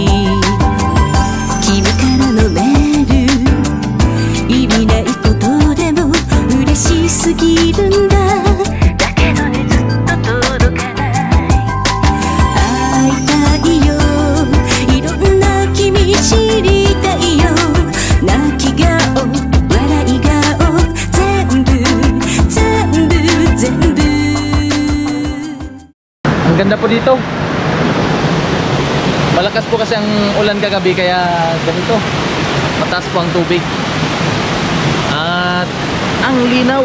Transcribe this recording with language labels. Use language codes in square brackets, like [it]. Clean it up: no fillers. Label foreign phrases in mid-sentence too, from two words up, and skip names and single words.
[ja] 君からのメール意味ないことでも嬉しすぎるんだだけどねずっと届かない会いたいよいろんな君知りたいよ泣き顔笑い顔 [tl] Ang ganda po dito. Malakas po kasi ang ulan kagabi kaya ganito. Mataas po ang tubig. At ang linaw.